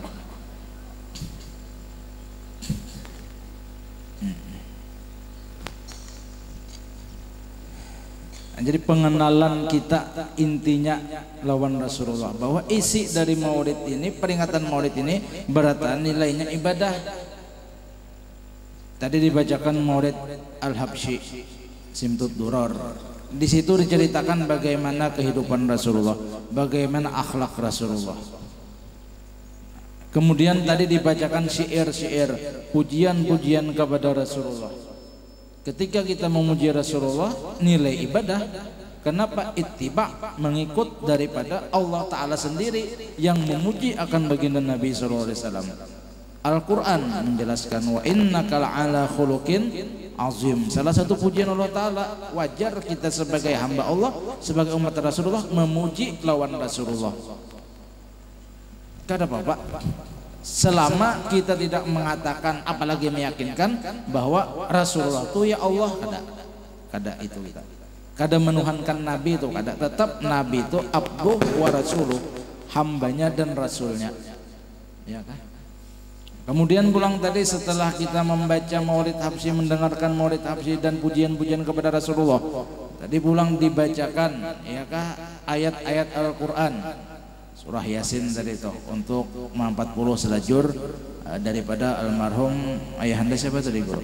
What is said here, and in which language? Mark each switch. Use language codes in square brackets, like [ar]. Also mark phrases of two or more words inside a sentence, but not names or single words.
[id] Jadi pengenalan kita intinya lawan Rasulullah, bahwa isi dari Maulid ini, peringatan Maulid ini berataan nilainya ibadah. Tadi dibacakan Maulid Al-Habsyi Simtud Duror. Di situ diceritakan bagaimana kehidupan Rasulullah, bagaimana akhlak Rasulullah. Kemudian tadi dibacakan syair-syair, pujian-pujian kepada Rasulullah. Ketika kita memuji Rasulullah, nilai ibadah. Kenapa? Ittiba, mengikut daripada [ar] الله تعالى [id] sendiri yang memuji akan baginda Nabi SAW. Al-Quran menjelaskan, [ar] وإنك لعلى خلق عظيم. [id] Salah satu pujian [ar] الله تعالى, [id] wajar kita sebagai hamba Allah, sebagai umat Rasulullah, memuji lawan Rasulullah. [bjn] Kada apa-apa [id] selama kita tidak mengatakan, apalagi meyakinkan bahwa Rasulullah itu ya Allah. [bjn] Kada itu kita. Kada menuhankan Nabi itu kada. [id] Tetap Nabi itu [ar] عبده ورسوله, [id] hambanya dan rasulnya. Ya kan? Kemudian pulang tadi setelah kita membaca Maulid Habsyi, mendengarkan Maulid Habsyi dan pujian-pujian kepada Rasulullah, tadi pulang dibacakan ya kah ayat-ayat Al-Quran, surah Yasin tadi itu untuk 40 selajur daripada almarhum ayahanda siapa tadi guru?